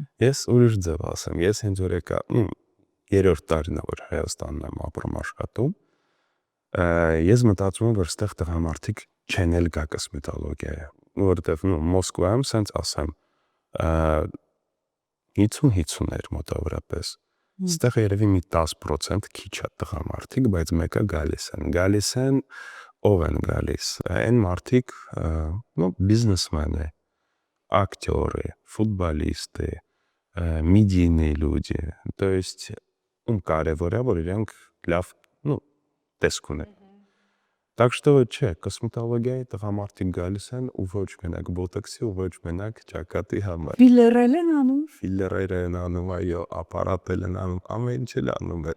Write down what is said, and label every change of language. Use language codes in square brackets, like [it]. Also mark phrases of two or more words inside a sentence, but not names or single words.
[hy] Ես ուրիշ ձև ասեմ, ես հենց որ եկա երրորդ տարին է, որ Հայաստանն եմ ապրում աշխատում, ես մտածում եմ, որ այստեղ տղամարդիկ չեն էլ գա կոսմետոլոգիա, որտեվ Մոսկվայում սենց ասեմ 50-50 մոտավորապես։ Այստեղ երևի մի 10% քիչ է տղամարդիկ, բայց մեկը գալիս են ով են գալիս, այն մարդիկ, [ru] бизнесмены, актеры, футболисты, медийные люди, то есть [hy] կարևոր է, որ իրենք լավ, տեսք ունեն։ [ru] Так что [hy] չէ, կոսմետոլոգիայի տղամարդիկ գալիս են ու ոչ մենակ բոտոքսի ու ոչ մենակ ճակատի համար։ Ֆիլերել են անում։ Ֆիլերեր են անում, այո, ապարատել են անում, ամեն ինչ էլ անում են։